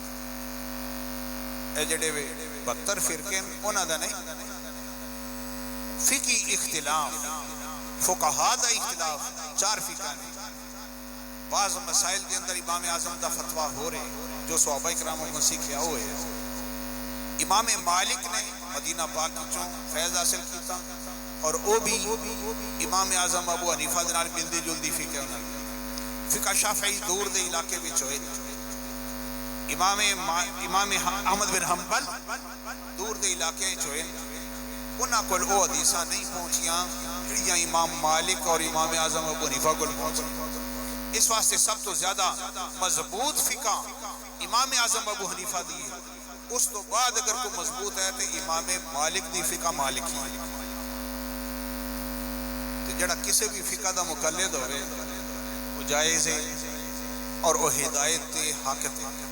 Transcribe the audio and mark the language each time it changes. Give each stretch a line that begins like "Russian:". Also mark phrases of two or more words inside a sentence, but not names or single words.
Punjabi: اے جڑے 72 فرقے انہاں دا نہیں، فقہی اختلاف، فقہاء دا اختلاف 4 فقہ نے۔ بعض مسائل کے اندر امام اعظم دا فتویٰ ہو رہے جو صحابہ اکرام کو سیکھیا ہوئے۔ امام مالک نے مدینہ پاک چوں فیض حاصل کیتا، اور وہ بھی امام اعظم ابو حنیفہ دے نال ملدی جلدی فقہ ہونا۔ فقہ شافعی دور دے علاقے وچ ہوئے، امام احمد بن حنبل دور دے علاقے وچ ہوئے، انہاں کول او حدیثاں نہیں پہنچیاں جڑیاں امام مالک اور امام اعظم ابو حنیفہ کول پہنچی۔ اس واسطے سب تو زیادہ مضبوط فقہ امام اعظم ابو حنیفہ دی ہے، اس تو بعد اگر کوئی مضبوط ہے تو امام مالک دی فقہ مالکی ہے۔ تو جڑا کسی بھی فقہ دا مقلد ہوئے وہ جائز ہے اور وہ ہدایت تے حق تے۔